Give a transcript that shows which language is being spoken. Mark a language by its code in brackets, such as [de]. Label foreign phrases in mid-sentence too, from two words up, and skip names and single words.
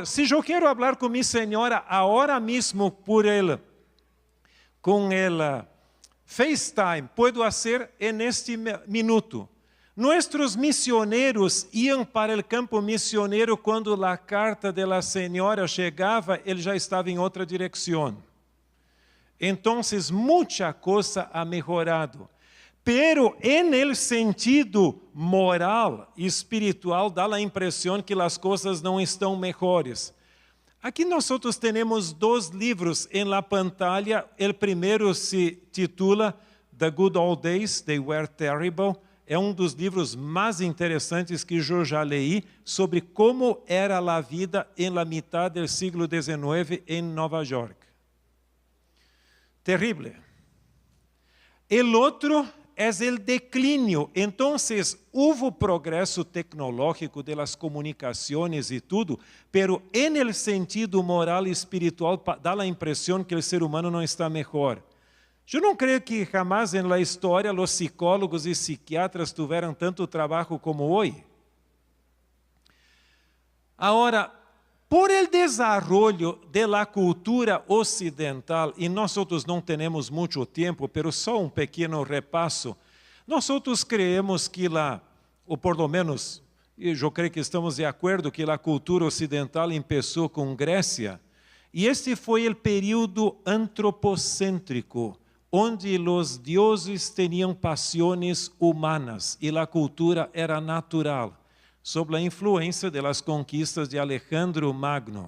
[pt] Se eu quero falar com minha senhora agora mesmo com ela FaceTime, posso fazer neste minuto. Nossos missionários iam para o campo missioneiro quando a carta da senhora chegava, ele já estava em outra direção. Então, muita coisa ha melhorado. [es] Pero, en [pt] sentido moral e espiritual, dá a impressão que as coisas não estão melhores. Aqui nós temos 2 livros em [es] la pantalla. [pt] O primeiro se titula The Good Old Days, They Were Terrible. É um dos livros mais interessantes que eu já li sobre como era a vida em [es] la mitad [pt] do século XIX em Nova York. Terrible. El outro é o declínio. Então, houve progresso tecnológico de las comunicações e tudo, [es] pero en el [pt] sentido moral e espiritual dá a impressão que o ser humano não está melhor. Eu não creio que jamás em la história os psicólogos e psiquiatras tiveram tanto trabalho como hoje. Agora, [es] por el desarrollo de la cultura [pt] ocidental, e nós não temos muito tempo, pero só um pequeno repasso, nós creemos que ou [es] por lo menos, [pt] eu creio que estamos de acordo que a cultura ocidental começou com Grécia, e este foi o período antropocêntrico, onde os deuses tinham paixões humanas e a cultura era natural, sob a influência das conquistas de Alejandro Magno.